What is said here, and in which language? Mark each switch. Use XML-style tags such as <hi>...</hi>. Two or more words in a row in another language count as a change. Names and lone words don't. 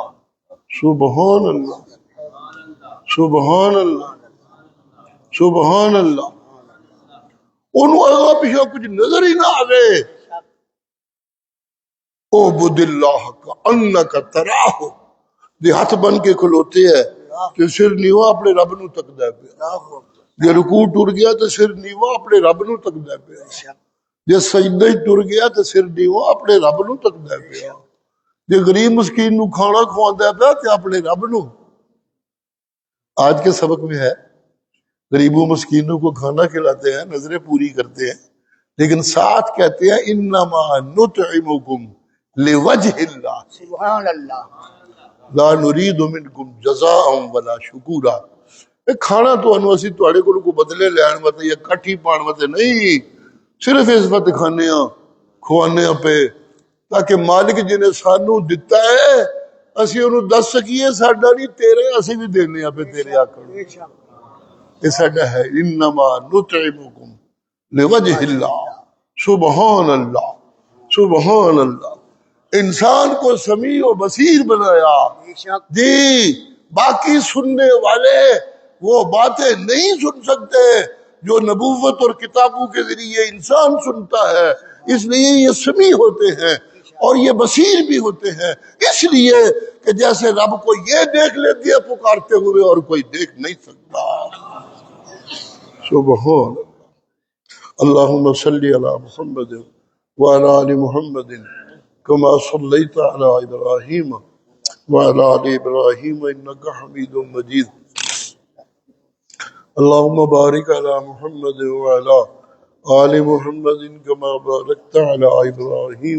<ar>سبحان اللہ سبحان اللہ سبحان اللہ،</ar> <pa>انہوں اگا پیچھے کچھ نظر ہی نہ آوے۔</pa> <ar>اعبد اللہ کانک تراہ،</ar> <pa>دے ہاتھ بن کے کھلوتے ہے کہ سر نیوا اپنے رب نو تکدا ہے پیا،</pa> <ar>اللہ اکبر</ar> <pa>جے رکوع ٹر گیا تو سر نیوا اپنے رب نو تکدا ہے پیا، جے سجدے ٹر گیا تو سر نیوا اپنے رب نو تکدا ہے پیا، جے غریب مسکین نو کھانا کھواندا ہے پیا تے اپنے رب نو۔</pa> <ur>آج کے سبق میں ہے غریبوں مسکینوں کو کھانا کھلاتے ہیں، نظریں پوری کرتے ہیں، لیکن ساتھ کہتے ہیں</ur> <ar>انما نطعمکم لوجہ اللہ سبحان اللہ لا نرید منکم جزاء ولا شکورا۔</ar> <pa>کھانا تو انو اسی تواڈے کولوں کو بدلے لین واسطے یا کٹھی پان واسطے نہیں، صرف اس وقت کھانے ہاں کھوانے ہاں پہ تاکہ مالک جنہیں سانو دتا ہے اسی انہوں دس سکیے ساڈا نہیں تیرے، اسی بھی دینے ہاں پہ تیرے آکڑ۔</pa> <ur>بے شک</ur> <pa>یہ ساڈا ہے</pa> <ar>انما نطعمکم لوجہ اللہ، سبحان اللہ سبحان اللہ۔</ar> <ur>انسان کو سمیع و بصیر بنایا، بے شک جی باقی سننے والے وہ باتیں نہیں سن سکتے جو نبوت اور کتابوں کے ذریعے انسان سنتا ہے، اس لیے یہ سمیع ہوتے ہیں اور یہ بصیر بھی ہوتے ہیں، اس لیے کہ جیسے رب کو یہ دیکھ لیتی ہے پکارتے ہوئے اور کوئی دیکھ نہیں سکتا۔</ur> <ar>سبحان اللہم صلی علی محمد وعلی آل محمد كما صليت على إبراهيم وعلى آل إبراهيم إنك حميد مجيد اللهم بارك على محمد وعلى آل محمد كما باركت على إبراهيم</ar>